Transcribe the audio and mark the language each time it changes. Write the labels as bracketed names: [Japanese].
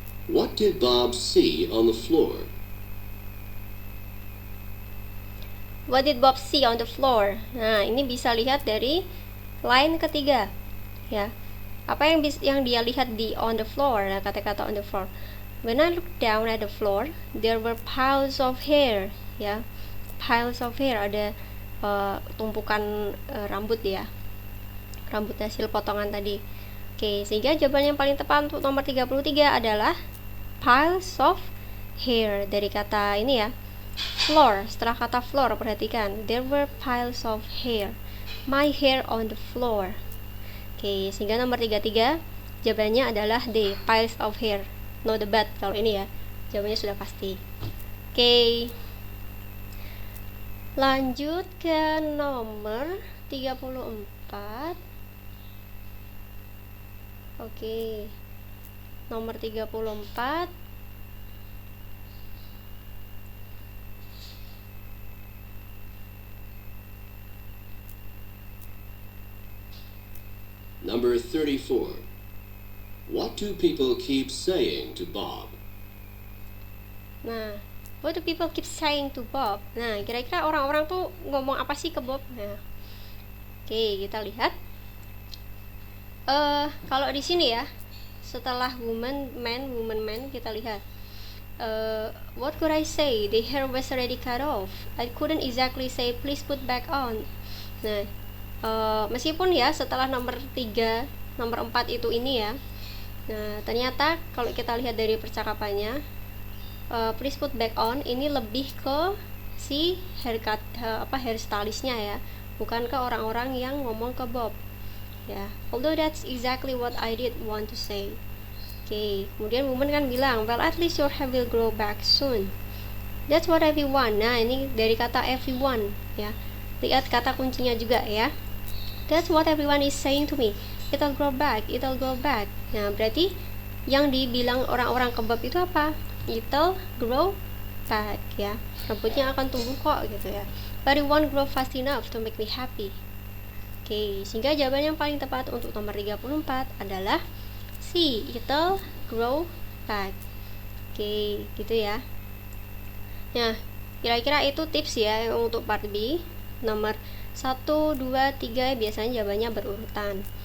[English] What did Bob see on the floor? What did Bob see on the floor? [Indonesian] Nah, ini bisa lihat dari line ketiga ya. Apa yang dia lihat di [English] on the floor? [Indonesian] Nah, kata-kata on the floor. [English] When I looked down at the floor, there were piles of hair ya. Piles of hair, [Indonesian] ada tumpukan rambut ya. Rambut hasil potongan tadi. Oke, sehingga jawaban yang paling tepat untuk nomor 33 adalah [English] piles of hair, [Indonesian] dari kata ini ya, floor. Setelah kata floor, perhatikan, [English] there were piles of hair, my hair on the floor. [Indonesian] Oke, sehingga nomor 33 jawabannya adalah D, piles of hair. No debat kalau ini ya, jawabannya sudah pasti. Oke, lanjut ke nomor 34. Oke, nomor 34. [English] Number 34. What do people keep saying to Bob? Nah, what do people keep saying to Bob? [Indonesian] Nah, kira-kira orang-orang tuh ngomong apa sih ke Bob? Nah, oke, kita lihat. Kalau di sini ya, setelah woman, man, kita lihat. [English] What could I say? The hair was already cut off. I couldn't exactly say please put back on. [Indonesian] Nah, meskipun ya setelah nomor 3, nomor 4 itu ini ya. Nah, ternyata kalau kita lihat dari percakapannya, [English] please put back on [Indonesian] ini lebih ke si haircut hairstylistnya ya, bukan ke orang-orang yang ngomong ke Bob. [English] Ya, although that's exactly what I did want to say. [Indonesian] Oke, kemudian woman kan bilang, [English] well at least your hair will grow back soon. That's what everyone. [Indonesian] Nah, ini dari kata everyone ya. Lihat kata kuncinya juga ya. [English] That's what everyone is saying to me. It'll grow back, it'll grow back. [Indonesian] Nah, berarti yang dibilang orang-orang ke Bob itu apa? [English] It'll grow back [Indonesian] ya. Rambutnya akan tumbuh kok gitu ya. [English] but it won't grow fast enough to make me happy. [Indonesian] Oke, sehingga jawaban yang paling tepat untuk nomor 34 adalah C, [English] it'll grow back. [Indonesian] Oke, gitu ya. Nah, kira-kira itu tips ya untuk part B. Nomor 1, 2, 3 biasanya jawabannya berurutan.